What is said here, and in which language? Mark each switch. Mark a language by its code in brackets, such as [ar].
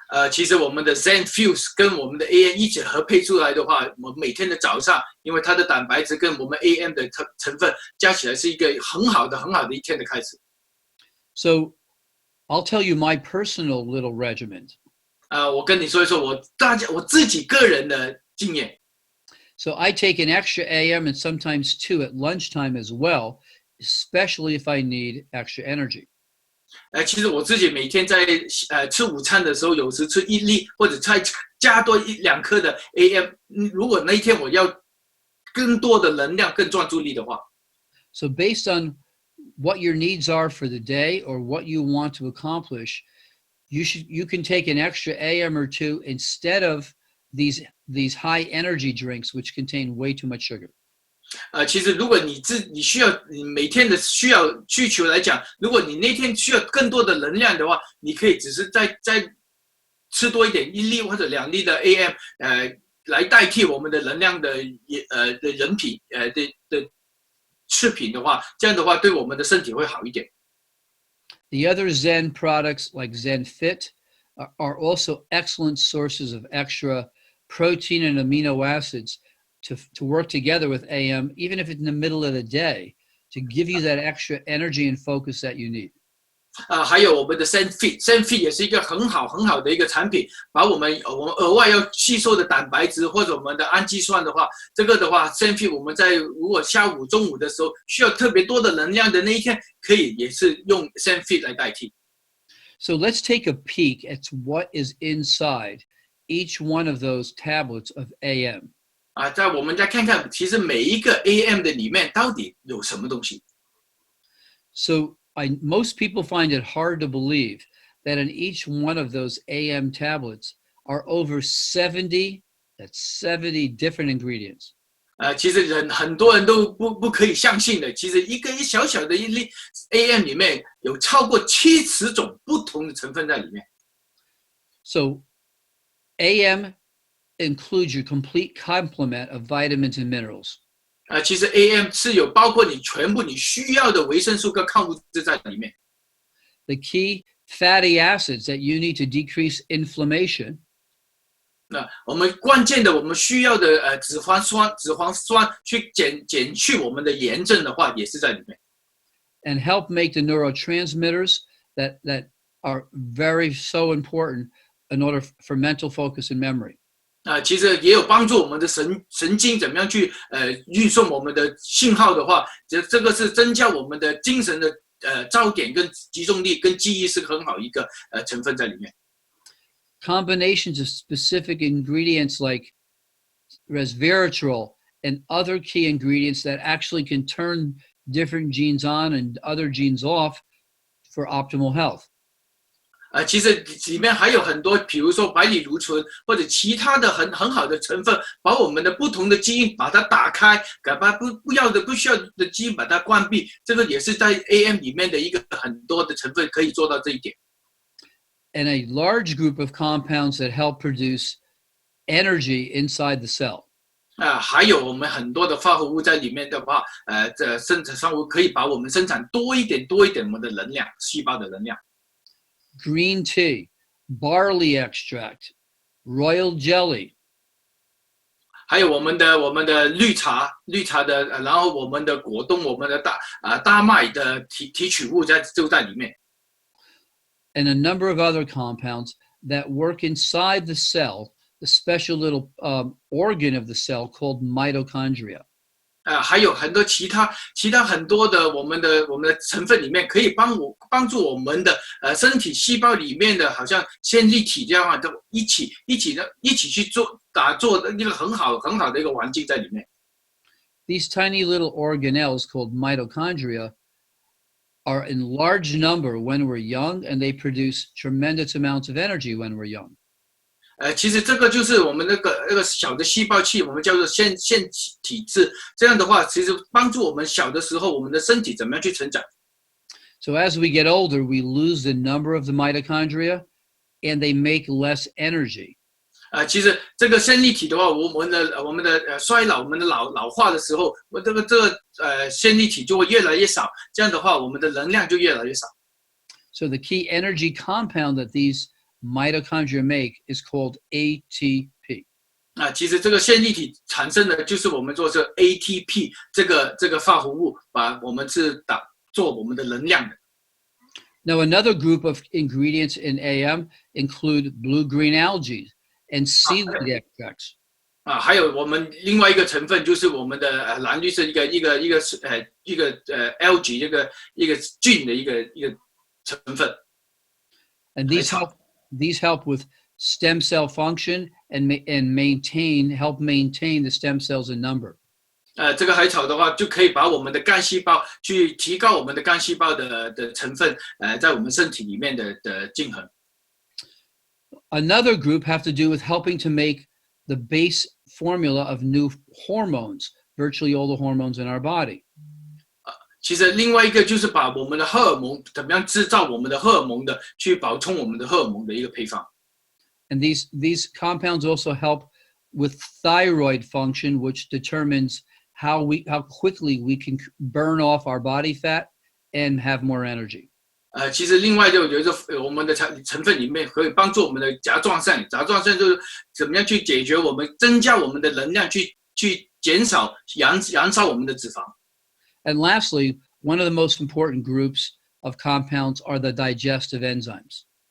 [zh] 其实我们的 Zen Fuse 跟我们的 AM 一起合配出来的话，我们每天的早上，因为它的蛋白质跟我们 AM 的成分加起来是一个很好的一天的开始。 [en] So I'll tell you my personal little regiment. [zh] 我跟你说一说我自己个人的经验。 [en] So I take an extra AM and sometimes two at lunchtime as well, especially if I need extra energy. [zh] 其实我自己每天在吃午餐的时候，有时吃一粒或者再加多1-2颗的 AM。如果那一天我要更多的能量、更专注力的话。 [en] So based on what your needs are for the day or what you want to accomplish, you can take an extra AM or two instead of these high energy drinks which contain way too much sugar. [zh] 其实如果你需要你每天的需求来讲，如果你那天需要更多的能量的话，你可以只是再吃多一点1粒或者2粒的 AM，来代替我们的能量的人品的制品的话，这样的话对我们的身体会好一点。 [en] The other Zen products like Zen Fit are also excellent sources of extra protein and amino acids to work together with AM, even if it's in the middle of the day, to give you that extra energy and focus that you need. [zh] 还有我们的 Zen Fit 也是一个很好的一个产品，把我们额外要吸收的蛋白质或者我们的氨基酸的话，这个的话 Zen Fit 我们在如果下午、中午的时候需要特别多的能量的那一天，可以也是用 Zen Fit 来代替。 [en] So let's take a peek at what is inside each one of those tablets of AM. [zh] 在我们再看看，其实每一个 AM 的里面到底有什么东西。 [en] So most people find it hard to believe that in each one of those AM tablets are over 70 different ingredients. [zh] 其实很多人都不可以相信的，其实一小的一粒 AM 里面有超过70种不同的成分在里面。 [en] So AM includes your complete complement of vitamins and minerals. [zh] 其实 AM 是有包括你全部你需要的维生素跟矿物质在里面。 [en] The key fatty acids that you need to decrease inflammation. [zh] 那我们关键的我们需要的脂肪酸去减去我们的炎症的话，也是在里面。 [en] And help make the neurotransmitters that are very so important in order for mental focus and memory. [zh] 其实也有帮助我们的神经怎么样去运送我们的信号的话，这个是增加我们的精神的焦点跟集中力跟记忆是很好一个成分在里面。 [en] Combinations of specific ingredients like resveratrol and other key ingredients that actually can turn different genes on and other genes off for optimal health. [zh] 其实里面还有很多，比如说百里芦醇或者其他的很好的成分，把我们的不同的基因把它打开，把不需要的基因把它关闭，这个也是在 AM 里面的一个很多的成分可以做到这一点。 [en] And a large group of compounds that help produce energy inside the cell. [zh] 还有我们很多的化合物在里面的话，这生产化合物可以把我们生产多一点我们的能量，细胞的能量。 [en] Green tea, barley extract, royal jelly. [zh] 还有我们的绿茶的，然后我们的果冻，我们的大麦的提取物就在里面。 [en] And a number of other compounds that work inside the cell, the special little organ of the cell called mitochondria. [zh] 还有很多其他很多的我们的成分里面可以帮助我们的身体细胞里面的好像线粒体这样都一起去打造一个很好的一个环境在里面。 [en] These tiny little organelles called mitochondria are in large number when we're young, and they produce tremendous amounts of energy when we're young. [zh] 其实这个就是我们那个小的细胞器，我们叫做腺体质。这样的话，其实帮助我们小的时候，我们的身体怎么样去成长。 [en] So as we get older, we lose the number of the mitochondria, and they make less energy. [zh] 其实这个线粒体的话，我们的衰老，我们的老化的时候，线粒体就会越来越少。这样的话，我们的能量就越来越少。 [en] So the key energy compound that these mitochondria make is called ATP. [zh] 其实这个线粒体产生的就是我们做这 ATP 这个化合物，把我们是做我们的能量的。 [en] Now, another group of ingredients in AM include blue-green algae and seaweed extracts. [zh] 还有我们另外一个成分就是我们的蓝绿色一个 algae 一个菌的一个成分。 [en] And these help with stem cell function and help maintain the stem cells in number. [zh] 这个海草的话，就可以把我们的干细胞去提高我们的干细胞的成分，在我们身体里面的均衡。 [en] Another group have to do with helping to make the base formula of new hormones, virtually all the hormones in our body. [zh] 其实另外一个就是把我们的荷尔蒙怎么样制造我们的荷尔蒙的，去补充我们的荷尔蒙的一个配方。 [en] And these compounds also help with thyroid function, which determines how quickly we can burn off our body fat and have more energy. [zh] 其实另外就有一个我们的成分里面可以帮助我们的甲状腺就是怎么样去解决我们增加我们的能量，去减少燃烧我们的脂肪。 [en] And lastly, one of the most important groups of compounds are the digestive enzymes.